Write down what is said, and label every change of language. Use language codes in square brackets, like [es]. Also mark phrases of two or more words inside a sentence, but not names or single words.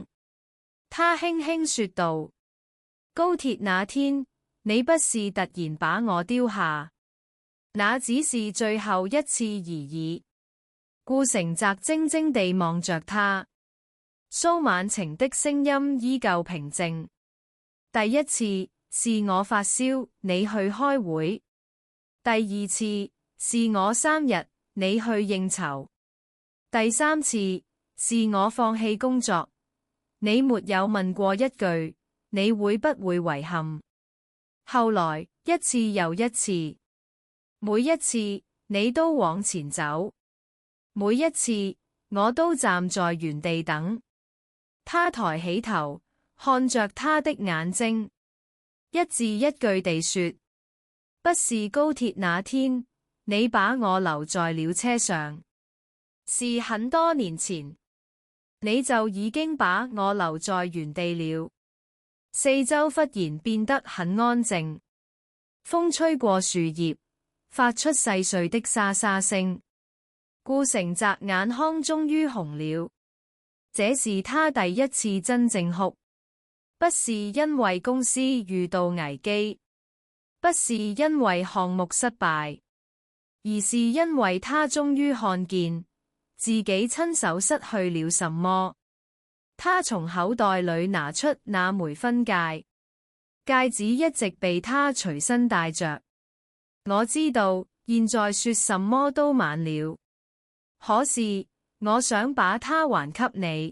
[zh] 他輕輕說道：高鐵那天，你不是突然把我丟下，那只是最後一次而已。顧成澤怔怔地望着他，蘇曼晴的聲音依舊平靜。第一次是我發燒，你去開會；第二次是我生日，你去應酬；第三次是我放棄工作，你沒有問過一句你會不會遺憾。後來一次又一次，每一次你都往前走，每一次我都站在原地等。他抬起頭，看着他的眼睛，一字一句地說：不是高鐵那天，你把我留在了車上，是很多年前，你就已經把我留在原地了。四周忽然變得很安靜，風吹過樹葉，發出細碎的沙沙聲。顧成澤眼眶終於紅了，這是他第一次真正哭，不是因為公司遇到危機，不是因為項目失敗，而是因為他終於看見自己親手失去了什麼。他從口袋裏拿出那枚婚戒，戒指一直被他隨身帶着。我知道現在說什麼都晚了，可是我想把它還給你。